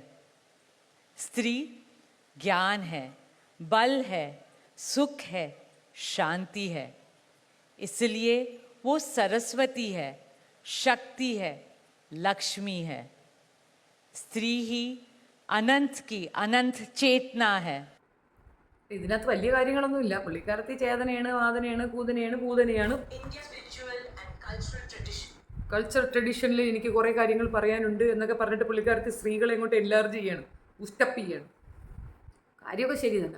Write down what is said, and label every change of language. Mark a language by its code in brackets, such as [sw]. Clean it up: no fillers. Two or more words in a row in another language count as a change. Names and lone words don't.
[hi] स्त्री ज्ञान है, बल है, सुख है, शांति है. इसलिए वो सरस्वती है, शक्ति है, लक्ष्मी है. स्त्री ही अनंत की अनंत चेतना है. [ml] ഇതിനകത്ത് വലിയ കാര്യങ്ങളൊന്നുമില്ല. പുള്ളിക്കാരത്തി ചേതനയാണ്, വാദനയാണ്, കൂതനയാണ്, പൂതനയാണ്. കൾച്ചർ ട്രഡീഷനിൽ എനിക്ക് കുറേ കാര്യങ്ങൾ പറയാനുണ്ട് എന്നൊക്കെ പറഞ്ഞിട്ട് പുള്ളിക്കാരത്തി സ്ത്രീകളെ ഇങ്ങോട്ട് എൻലാർജ് ചെയ്യാണ്, ഉസ്റ്റപ്പ് ചെയ്യാണ്. കാര്യമൊക്കെ ശരി തന്നെ.